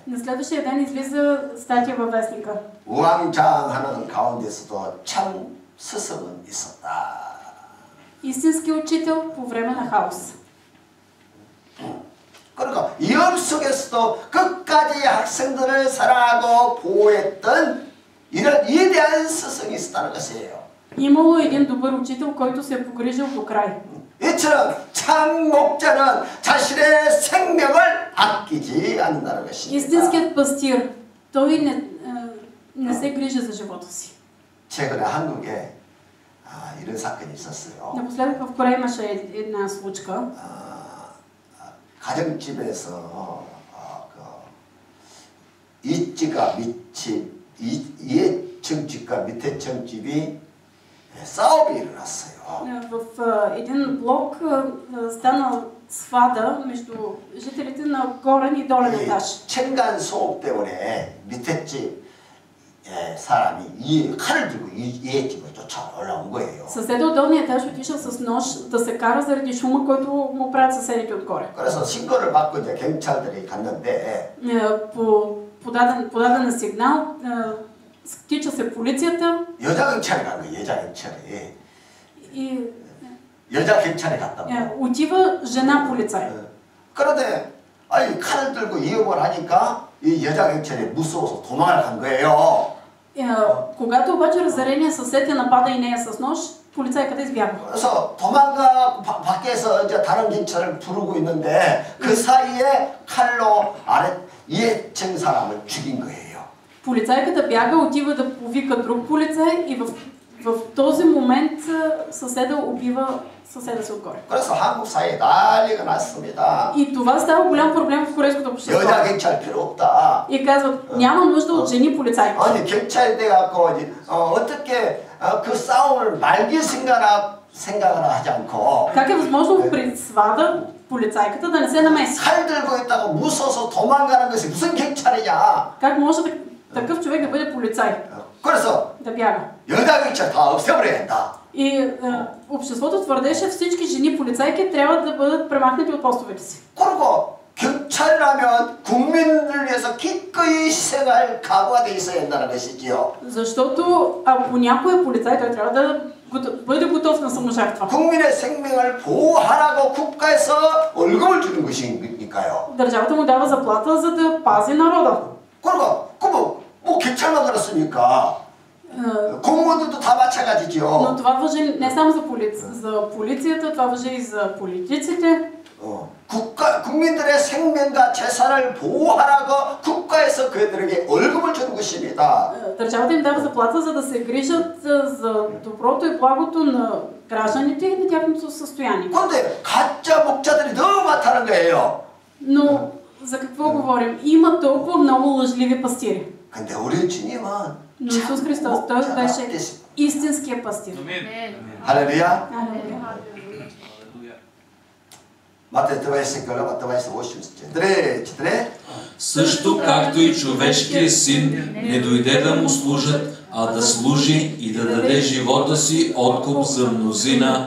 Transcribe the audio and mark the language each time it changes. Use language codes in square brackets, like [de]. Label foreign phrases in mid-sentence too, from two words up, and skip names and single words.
[bg] На следващия ден излиза статия във вестника. [ko] 우왕좌왕하는 가운데서도 참 스승은 있었다. [bg] Истински учител по време на хаос. [ko] 그러니까 위험 속에서도 끝까지 학생들을 사랑하고 보호했던 이런 위대한 스승이 있었다는 것이에요. [bg] Имало един добър учител, който се е погрижил до край. [ko] 이처럼 참 목자는 자신의 생명을 아끼지 않는다는 것입니다. [bg] Истинският пастир, той не се грижи за живота си. [ko] 최근에 한국에 이런 사건이 있었어요. [bg] Напоследък в Корея имаше една случка. [ko] 가정집에서 이집과 밑집, 이해층집과 밑에층집이 싸움이 일어났어요. [bg] В един блок стана свада между жителите на горен и долен етаж. [ko] 층간 소음 때문에 밑에집 사람이 칼을 들고 이해집을 쫓아 올라온 거예요. [bg] Съседът от долния етаж отишъл с нож да се кара заради шума, който му правят съседите отгоре. [ko] 그래서 신고를 받고 이제 경찰들이 갔는데 [bg] По подаден сигнал, стича се полицията [ko] 여자 경찰이 간 거예요. 여자 경찰이. [bg] и [ko] 여자 경찰이 갔다고. [bg] отива жена полицай. [ko] 그런데 아니 칼을 들고 위협을 하니까 이 여자 경찰이 무서워서 도망을 간 거예요. [bg] Когато обаче разярения съсед я напада и нея с нож, полицайката избяга. [ko] 그래서 도망가 밖에서 이제 다른 경찰을 부르고 있는데 그 사이에 칼로 이해층 사람을 죽인 거예요. [bg] Полицайката бяга, отива да повика друг полицай и в този момент съседа убива съседа си отгоре. [ko] 그래서 한국 사회에 난리가 났습니다. [bg] И това става голям проблем в корейското общество. [ko] 여자 경찰 필요 없다. [bg] И казват, няма нужда от жени полицайки. [ko] 아니 경찰이 돼갖고 어떻게 그 싸움을 말길 생각을 하지 않고 [bg] Как е възможно при свада полицайката да не се намеси? [ko] 칼 들고 있다고 무서워서 도망가는 것이 무슨 경찰이냐? [bg] Как може такъв човек да бъде полицай? [ko] 그래서 [bg] Да бяга. [ko] 여자 경찰 다 없애버려야 된다. [bg] И обществото твърдеше, всички жени полицайки трябва да бъдат премахнати от постовете си. [ko] 그리고 경찰이라면 국민을 위해서 기꺼이 희생할 각오가 돼 있어야 된다는 것이지요. [bg] Защото ако някой е полицай, той трябва да бъде готов на саможертва. [ko] 국민의 생명을 보호하라고 국가에서 월급을 주는 것이니까요. [bg] Държавата му дава заплата, за да пази народа. [ko] 그리고 뭐 경찰만 그렇습니까? 공무원들도 다 마찬가지죠. [bg] Но това важи не само за полицията, това важи и за политиците. [ko] 국민들의 생명과 재산을 보호하라고 국가에서 그들에게 월급을 주는 것입니다. [bg] Държавата им дава заплата, за да се грижат за доброто и благото на гражданите и на тяхното състояние. [ko] 그런데 가짜 목자들이 너무 많다는 거예요. [bg] Но за какво говорим? Има толкова много лъжливи пастири. [ko] 근데 우리 주님은 [bg] Но Исус Христос, той беше истинския пастир. 할렐루야. Матей 20 глава, 28 стих. Тре, четире. Също както и човешкият син не дойде да му служат, а да служи и да даде живота си откуп за мнозина.